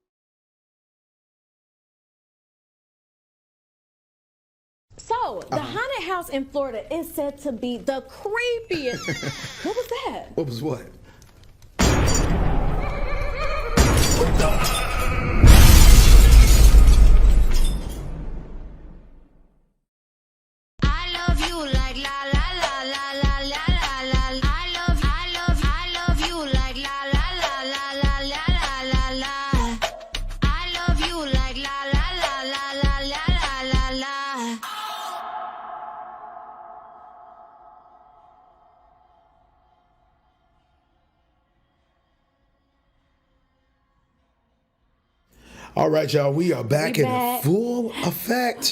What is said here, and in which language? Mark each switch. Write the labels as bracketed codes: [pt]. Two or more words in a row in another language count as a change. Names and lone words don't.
[en] So, the haunted house in Florida is said to be the creepiest. What was that? What was what? I love you like la la la la la la la la. I love you like la la la la la la la la. I love you like la la la la la la la la. All right, y'all, we are back in full effect.